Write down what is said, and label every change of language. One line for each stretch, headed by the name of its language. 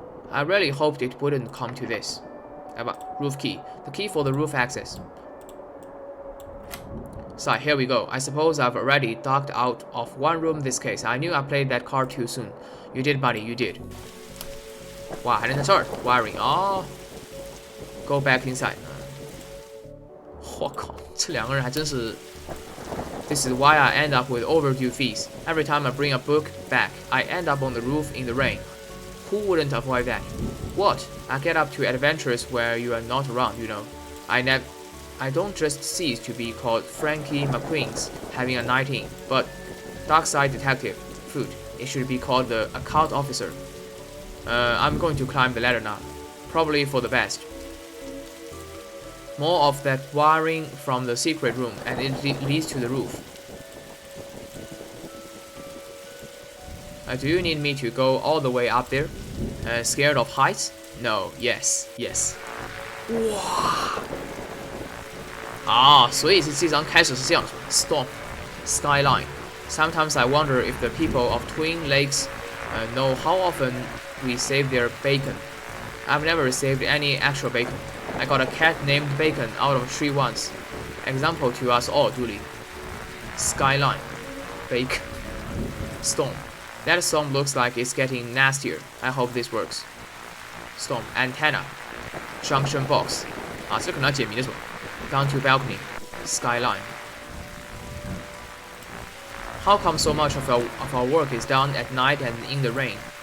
English: I really hoped it wouldn't come to this.
Chinese: 来吧
English: ，roof key，the key for the roof access. So here we go. I suppose I've already ducked out of one room this case. I knew I played that card too soon. You did, buddy. You did.
Chinese: 哇，还能在这儿 wiring 哦。
English: Go back inside.
Chinese: 我靠，这两个人还真是。
English: This is why I end up with overdue fees. Every time I bring a book back, I end up on the roof in the rain. Who wouldn't avoid that? What? I get up to adventures where you are not around, you know. I don't just cease to be called Frankie McQueen's having a night in, but Darkside Detective. Food. It should be called the Occult Officer. I'm going to climb the ladder now. Probably for the best. More of that wiring from the secret room, and it leads to the roof. Do you need me to go all the way up there? Scared of heights? No. Yes. Yes. 哇！
Chinese: 啊，所以这张开始是这样说 ：
English: Storm, skyline. Sometimes I wonder if the people of Twin Lakes know how often we save their bacon. I've never saved any actual bacon. I got a cat named Bacon out of a tree once. Example to us all, Dooley. Skyline. Bacon. Storm. That storm looks like it's getting nastier. I hope this works. Storm. Antenna. Junction box.
Chinese: 啊，这可能要解谜的是吧 ？
English: Down to balcony. Skyline. How come so much of our work is done at night and in the rain?